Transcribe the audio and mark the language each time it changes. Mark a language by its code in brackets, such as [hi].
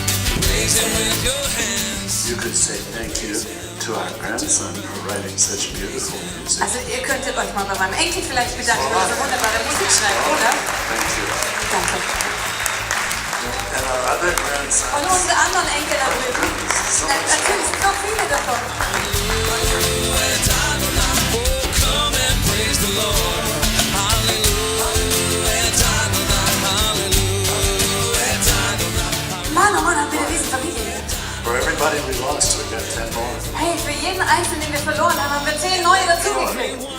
[en] you could say thank you to our grandson for writing such beautiful music. [de] Also ihr könntet euch mal bei meinem Enkel vielleicht bedanken, dass er so wunderbare Musik schreibt, oder? [en] Thank you. [de] Danke. [en] And our other grandson. [de] Und unsere anderen Enkel da drüben. Natürlich, noch viele davon. [en] Come and praise the Lord. [de] Mann, oh Mann, haben wir eine riesen Familie hier. [en] For everybody we lost, we got 10 more. [de] Hey, für jeden Einzelnen, den wir verloren haben, haben wir 10 neue dazugekriegt.